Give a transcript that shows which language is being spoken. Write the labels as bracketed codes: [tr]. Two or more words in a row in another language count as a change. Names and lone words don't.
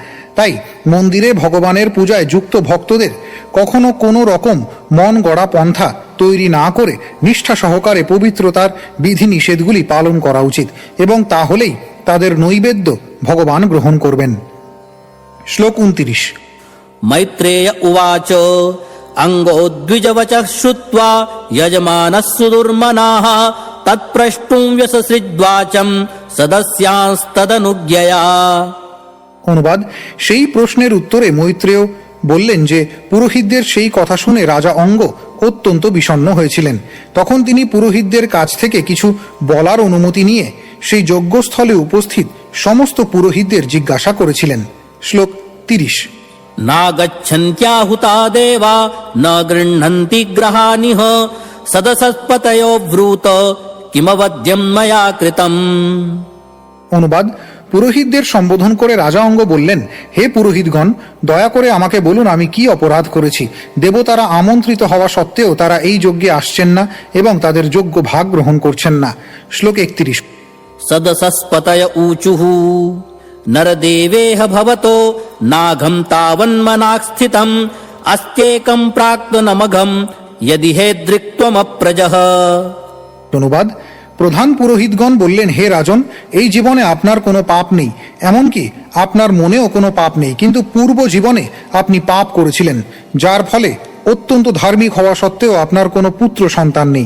[bn] তাই মন্দিরে ভগবানের পূজায় যুক্ত ভক্তদের কখনো কোনো রকম মন গড়া পন্থা তৈরি না করে নিষ্ঠা সহকারে পবিত্রতার বিধি নিষেধগুলি পালন করা উচিত, এবং তাহলেই তাদের নৈবেদ্য ভগবান গ্রহণ করবেন। শ্লোক 29। [sa] मैत्रेय उवाच अङ्गोद्विजवचः श्रुत्वा यजमानः सुदुर्मनाः तत्प्रष्टुं व्यससृज्वाचं सदस्यांस्तदनुज्ञया। [bn] অনুবাদ: সেই প্রশ্নের উত্তরে মৈত্রেয় বললেন যে পুরোহিতদের সেই কথা শুনে রাজা অঙ্গ অত্যন্ত বিষণ্ণ হয়েছিলেন। তখন তিনি পুরোহিতদের কাছ থেকে কিছু বলার অনুমতি নিয়ে সেই যজ্ঞস্থলে উপস্থিত সমস্ত পুরোহিতদের জিজ্ঞাসা করেছিলেন। শ্লোক 30। [sa] नागच्छन्त्याहुता देवा न गृह्णन्ति ग्रहानिह सदसत्पतयो ब्रूत किमवद्यं मया कृतम्। [bn] অনুবাদ: পুরোহিতদের সম্বোধন করে রাজা অঙ্গ বললেন, হে পুরোহিতগণ, দয়া করে আমাকে বলুন আমি কি অপরাধ করেছি। দেবতারা আমন্ত্রিত হওয়া সত্ত্বেও তারা এই যজ্ঞে আসছেন না এবং তাদের যোগ্য ভাগ গ্রহণ করছেন না। শ্লোক 31। [sa] सदसस्पतय ऊचुः नरदेवेह भवतो नाघं तावन्मनाक् स्थितम् अस्त्येकं प्राक्तनमघं यदि हेदृक्त्वमप्रजः। [bn] অনুবাদ: প্রধান পুরোহিতগণ বললেন, হে রাজন, এই জীবনে আপনার কোনো পাপ নেই, এমনকি আপনার মনেও কোনো পাপ নেই, কিন্তু পূর্ব জীবনে আপনি পাপ করেছিলেন, যার ফলে অত্যন্ত ধার্মিক হওয়া সত্ত্বেও আপনার কোনো পুত্র সন্তান নেই।